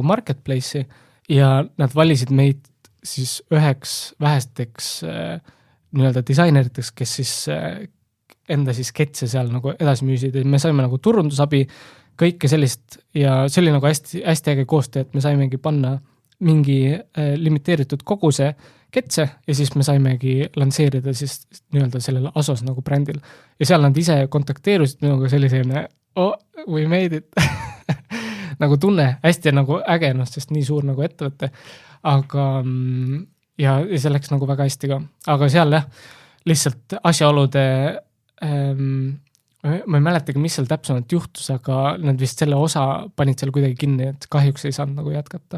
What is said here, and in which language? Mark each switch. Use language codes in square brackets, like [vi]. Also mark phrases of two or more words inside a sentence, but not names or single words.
[et] marketplace'i ja nad valisid meid siis üheks vähesteks nii-öelda disaineriteks, kes siis enda siis ketse seal nagu edasi müüsid ja me saime nagu turundusabi, kõike sellist ja see oli nagu hästi, hästi äge koostöö, et me saimegi panna mingi limiteeritud koguse ketse ja siis me saimegi lansseerida siis nii-öelda sellele Asos nagu brändil. Ja seal nad ise kontakteerusid minuga sellisena, [en] we made it. [et] Nagu tunne, hästi nagu äge, sest nii suur nagu ettevõtte, aga ja see läks nagu väga hästi ka. Aga seal lihtsalt asjaolude ma ei mäletagi, mis seal täpsemalt juhtus, aga nad vist selle osa panid seal kuidagi kinni, et kahjuks ei saanud nagu jätkata.